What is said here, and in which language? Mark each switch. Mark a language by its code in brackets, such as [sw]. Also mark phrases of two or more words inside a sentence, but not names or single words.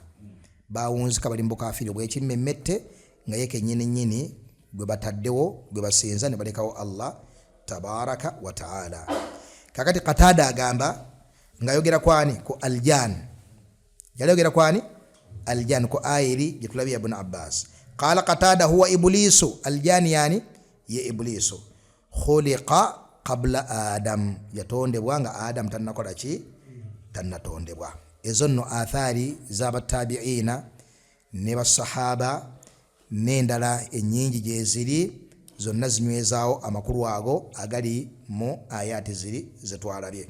[lg] Bawunzika bali mu bukaafiri bw'ekimmemmette nga ye kennyini nnyini gwe bataddewo gwe basinza ne balekawo [ar] الله تبارك وتعالى. [lg] Kakati Qatada agamba ng'ayogera kwani ku aljan, yayogera kwani aljan ku ayiri gye tulabye Ibn Abbas. [ar] قال قتادة هو إبليس، الجان yani ye إبليس، خلق قبل آدم, [lg] yatondebwa nga Adam tannakola ki, tannatondebwa. Ezo nno athari z'abatabiina ne basahaba n'endala ennyingi gye ziri, zonna zinywezaawo amakulu ago agali mu ayati ziri zetwalabye.